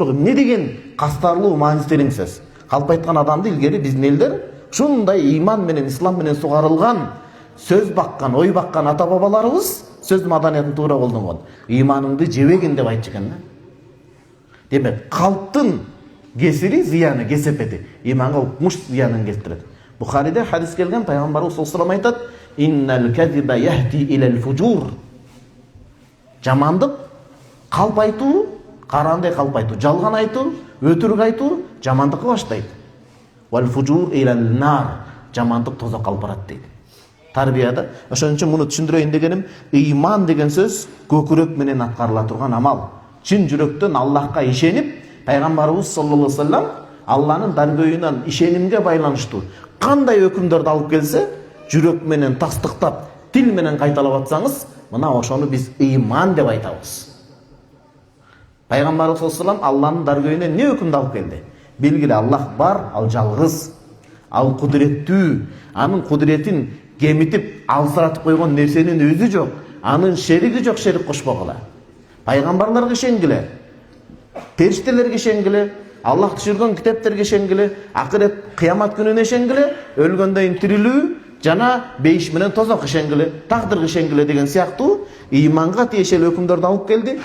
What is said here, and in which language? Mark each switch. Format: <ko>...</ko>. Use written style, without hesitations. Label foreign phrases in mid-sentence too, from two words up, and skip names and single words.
<ky>Бирок эмне деген кастарлуу, маанисиз терең сөз. Калп айткан адамды илгери биздин элдер ушундай ыйман менен, ислам менен сугарылган, сөз баккан, ой баккан ата бабаларыбыз сөз маданиятын туура колдонгон. Ыйманыңды жебегин деп айтчу экен да. Демек, калптын кесири, зыяны, кесепети ыйманга укмуш зыянын келтирет. Бухариде хадис келген, пайгамбарыбыз</ky> <ar>صلى الله عليه وسلم</ar> <ky>айтат:</ky> <ar>"إن الكذب يهدي إلى الفجور."</ar> <ky>Жамандык калп айтуу, карандай калп айтуу, жалган айтуу, өтүрүк айтуу жамандыкка баштайт.</ky> <ar>والفجور إلى النار,</ar> <ky>жамандык тозокко алып барат дейт. Тарбияда ошон үчүн муну түшүндүрөйүн дегеним, ыйман деген сөз көкүрөк менен аткарыла турган амал. Чын жүрөктөн Аллахка ишенип, пайгамбарыбыз</ky> <ar>صلى الله عليه وسلم</ar> <ky>Алланын даргөйүнөн ишенимге байланыштуу кандай өкүмдөрдү алып келсе, жүрөк менен тастыктап, тил менен кайталап атсаңыз, мына ошону биз ыйман деп айтабыз. Пайгамбарыбыз</ky> <ar>صلى الله عليه وسلم</ar> <ky>Алланын даргөйүнөн эмне өкүмдү алып келди? Белгиле, Аллах бар, ал жалгыз, ал кудуреттүү, анын кудуретин кемитип, алсыратып койгон нерсенин өзү жок, анын шериги жок, шерик кошпогула. Пайгамбарларга ишенгиле, периштелерге ишенгиле, Аллах түшүргөн китептерге ишенгиле, акырет кыямат күнүнө ишенгиле, өлгөндөн кийин тирилүү жана бейиш менен тозок ишенгиле, тагдырга ишенгиле деген сыяктуу ыйманга тиешелүү өкүмдөрдү алып келди.</ky>